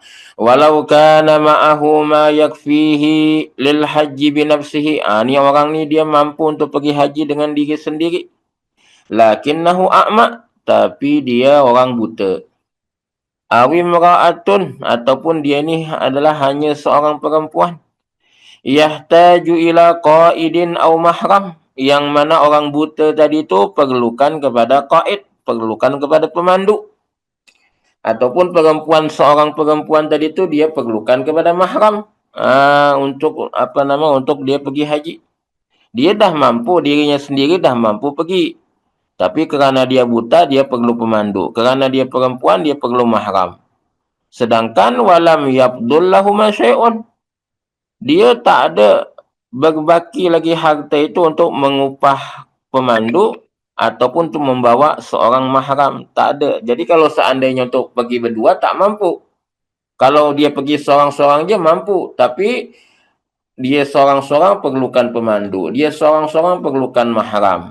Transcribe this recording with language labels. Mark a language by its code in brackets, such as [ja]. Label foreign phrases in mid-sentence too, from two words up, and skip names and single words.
[ar] ولو كان معه ما يكفيه للحج بنفسه. [ms] Ni orang ni dia mampu untuk pergi haji dengan diri sendiri. [ar] لكنه أعمى, [ms] tapi dia orang buta. [ar] أو امرأة, [ms] ataupun dia ni adalah hanya seorang perempuan. [ar] يحتاج إلى قائد أو محرم, [ms] yang mana orang buta tadi tu perlukan kepada qaid, perlukan kepada pemandu. Ataupun seorang perempuan tadi tu dia perlukan kepada mahram, untuk untuk dia pergi haji. Dia dah mampu, dirinya sendiri dah mampu pergi, tapi kerana dia buta dia perlu pemandu, kerana dia perempuan dia perlu mahram. [ar] Sedangkan ولم يبق لهم شيء, [ms] dia tak ada berbaki lagi harta itu untuk mengupah pemandu ataupun untuk membawa seorang mahram, tak ada. Jadi kalau seandainya untuk pergi berdua tak mampu. Kalau dia pergi seorang-seorang je mampu, tapi dia seorang-seorang perlukan pemandu, dia seorang-seorang perlukan mahram.